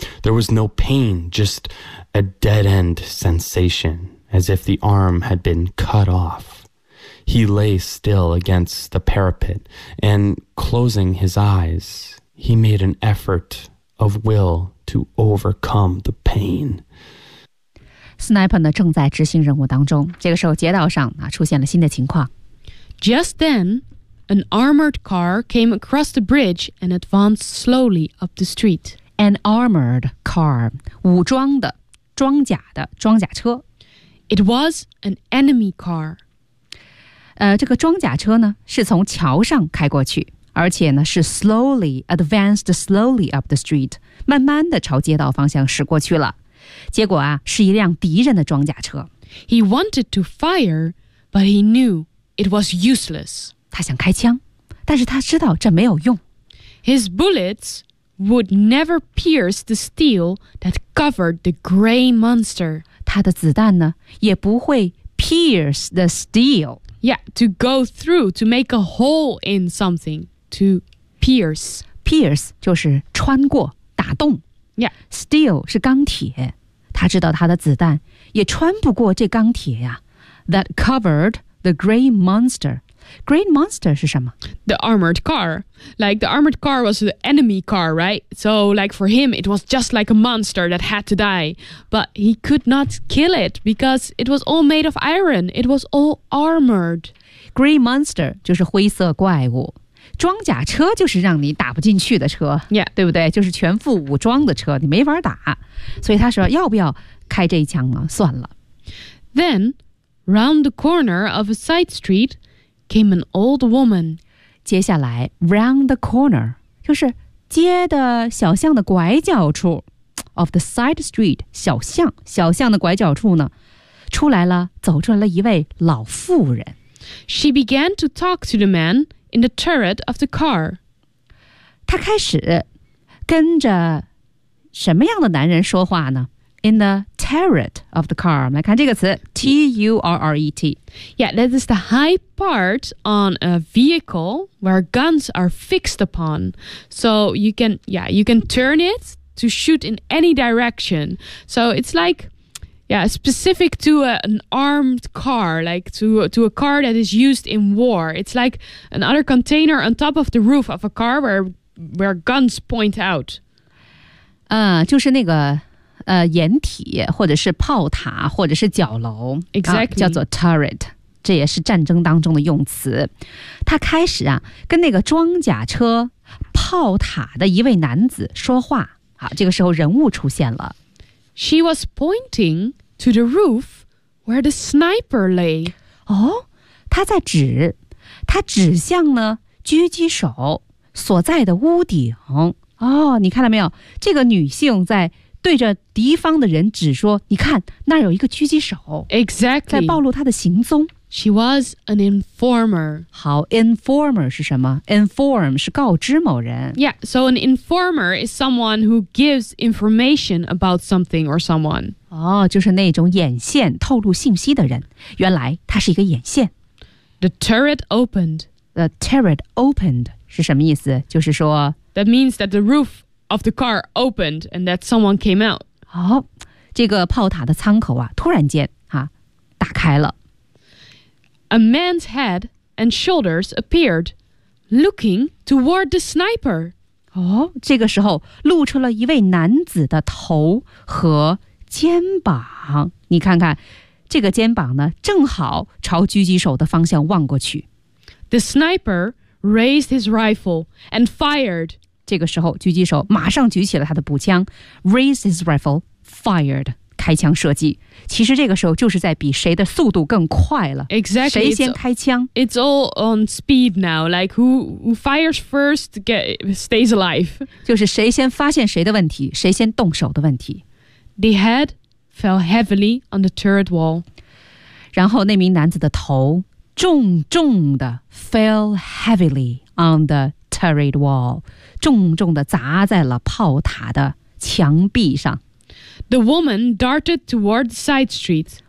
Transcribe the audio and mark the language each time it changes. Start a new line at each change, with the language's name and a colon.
English: There was no pain, just a dead-end sensation, as if the arm had been cut off. He lay still against the parapet, and closing his eyes, he made an effort of will to overcome the pain.
Chinese: Sniper 呢正在执行任务当中，这个时候街道上啊出现了新的情况。
English: Just then, an armored car came across the bridge and advanced slowly up the street. An armored car,
Chinese: 武装的、装甲的、装甲车。
English: It was an enemy car.
Chinese: 这个装甲车呢是从桥上开过去，而且呢是
English: slowly advanced slowly up the street，
Chinese: 慢慢的朝街道方向驶过去了。结果啊，是一辆敌人的装甲车。
English: He wanted to fire, but he knew it was useless.
Chinese: 他想开枪，但是他知道这没有用。
English: His bullets would never pierce the steel that covered the gray monster.
Chinese: 他的子弹呢，也不会
English: pierce the steel. Yeah, to go through, to make a hole in something, to pierce.
Chinese: Pierce 就是穿过，打洞。
English: Yeah,
Chinese: steel 是钢铁，他知道他的子弹也穿不过这钢铁呀。
English: That covered the gray monster. Gray monster
Chinese: 是什么？
English: The armored car. Like the armored car was the enemy car, right? So like for him, it was just like a monster that had to die. But he could not kill it because it was all made of iron. It was all armored.
Chinese: Gray monster 就是灰色怪物。装甲车就是让你打不进去的车、
English: yeah.
Chinese: 对不对，就是全副武装的车，你没法打。所以他说要不要开这一枪呢，算了。
English: Then, round the corner of a side street came an old woman.
Chinese: 接下来
English: round the corner
Chinese: 就是街的小巷的拐角处，
English: of the side street
Chinese: 小巷，小巷的拐角处呢，出来了，走出来了一位老妇人。
English: She began to talk to the manin the turret of the car.
Chinese: 他开始跟着什么样的男人说话呢？
English: In the turret of the car.
Chinese: 我们来看这个词
English: T-U-R-R-E-T. Yeah, that is the high part on a vehicle where guns are fixed upon. So you can, yeah, you can turn it to shoot in any direction. So it's like... Yeah, specific to an armed car, like to a car that is used in war. It's like another container on top of the roof of a car where guns point out.
Chinese: 就是那个掩体或者是炮塔或者是角楼。
English: Exactly.
Chinese: 叫做 turret, 这也是战争当中的用词。他开始啊跟那个装甲车炮塔的一位男子说话。好，这个时候人物出现了。
English: She was pointing to the roof where the sniper lay.
Chinese: 哦，他在指，他指向呢狙击手所在的屋顶。哦，你看到没有？这个女性在对着敌方的人指说，你看，那有一个狙击手。
English: Exactly.
Chinese: 在暴露他的行踪。
English: She was an informer.
Chinese: 好 ,informer 是什么？Inform 是告知某人。
English: Yeah, so an informer is someone who gives information about something or someone.
Chinese: 哦，就是那种眼线透露信息的人。原来他是一个眼线。
English: The turret opened. The turret opened
Chinese: 是什么意思？就是说
English: That means that the roof of the car opened and that someone came out.
Chinese: 哦，这个炮塔的舱口啊，突然间啊，打开了。
English: A man's head and shoulders appeared, looking toward the sniper.
Chinese: 哦，这个时候露出了一位男子的头和肩膀。你看看，这个肩膀呢，正好朝狙击手的方向望过去。
English: The sniper raised his rifle and fired.
Chinese: 这个时候，狙击手马上举起了他的步枪 ，
English: raised his rifle, fired.
Chinese: 开枪射击，其实这个时候就是在比谁的速度更快了。
English: Exactly,
Chinese: 谁先开枪
English: ？It's all on speed now. Like who fires first stays alive.
Chinese: 就是谁先发现谁的问题，谁先动手的问题。
English: The head fell heavily on the turret wall.
Chinese: 然后那名男子的头重重的
English: fell heavily on the turret wall,
Chinese: 重重的砸在了炮塔的墙壁上。
English: The woman darted toward the side street.